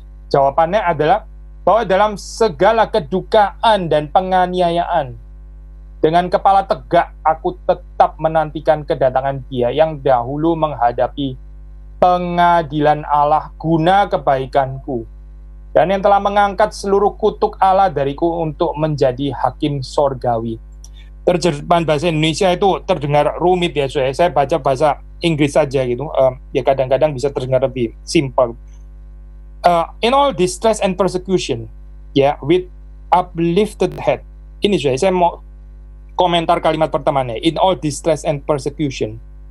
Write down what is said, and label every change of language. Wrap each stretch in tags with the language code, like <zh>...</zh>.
<id>Jawabannya adalah bahwa dalam segala kedukaan dan penganiayaan, dengan kepala tegak aku tetap menantikan kedatangan Dia yang dahulu menghadapi pengadilan Allah guna kebaikanku, dan yang telah mengangkat seluruh kutuk Allah dariku untuk menjadi hakim sorgawi. Terjemahan bahasa Indonesia itu terdengar rumit ya, saya baca bahasa Inggris saja gitu, ya kadang-kadang bisa terdengar lebih simple.</id> <en>In all distress and persecution, with uplifted head.</en> <id>Ini saya mau komentar kalimat pertamanya.</id> <en>In all distress and persecution.</en>